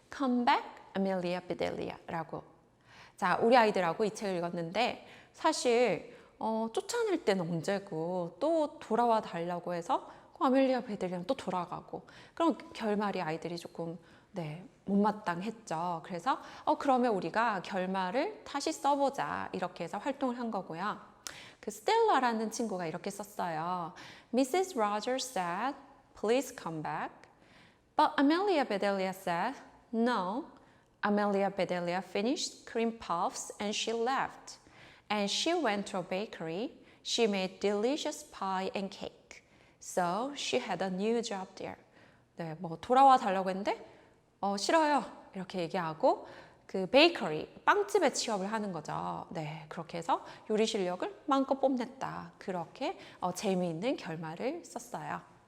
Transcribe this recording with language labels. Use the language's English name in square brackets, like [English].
[Korean] Come back, 아멜리아 베델리아라고. 자, 우리 아이들하고 이 책을 읽었는데 사실 쫓아낼 때는 언제고 또 돌아와 달라고 해서 아멜리아 베델리아는 또 돌아가고 그럼 결말이 아이들이 조금 못마땅했죠. 그래서 그러면 우리가 결말을 다시 써보자 이렇게 해서 활동을 한 거고요. 그 스텔라라는 친구가 이렇게 썼어요. [English] Mrs. Rogers said, please come back. But Amelia Bedelia said, no. Amelia Bedelia finished cream puffs and she left. And she went to a bakery. She made delicious pie and cake. So she had a new job there. [Korean] 돌아와 달라고 했는데 싫어요. 이렇게 얘기하고 그 베이커리, 빵집에 취업을 하는 거죠. 그렇게 해서 요리 실력을 마음껏 뽐냈다. 그렇게 재미있는 결말을 썼어요.